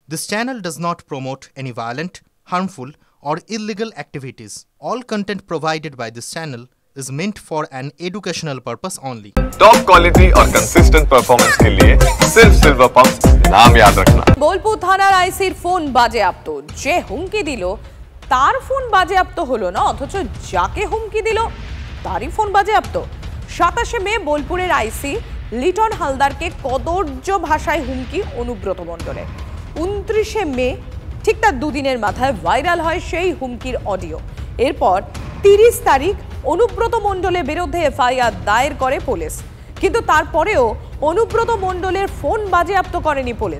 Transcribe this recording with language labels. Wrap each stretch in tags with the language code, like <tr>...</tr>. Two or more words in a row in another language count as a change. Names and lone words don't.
<en>This channel does not promote any violent, harmful, or illegal activities. All content provided by this channel is meant for an educational purpose only. top quality</en> <hi>और</hi> <en>consistent performance</en> <hi>के लिए सिर्फ सिल्वर पंप्स नाम याद रखना।</hi> <bn>বোলপুর থানার আইসির ফোন বাজেয়াপ্ত, যে হুমকি দিল তার ফোন বাজেয়াপ্ত হল না, অথচ যাকে হুমকি দিল তারই ফোন বাজেয়াপ্ত। 27 মে বোলপুরের আইসি লিটন হালদারকে কদর্য ভাষায় হুমকি অনুব্রত মণ্ডলের। 29 মে ঠিক তার দুদিনের মাথায় ভাইরাল হয় সেই হুমকির অডিও। এরপর 30 তারিখ অনুব্রত মণ্ডলের বিরুদ্ধে এফআইআর দায়ের করে পুলিশ, কিন্তু তারপরেও অনুব্রত মণ্ডলের ফোন বাজেয়াপ্ত করেনি পুলিশ।</bn>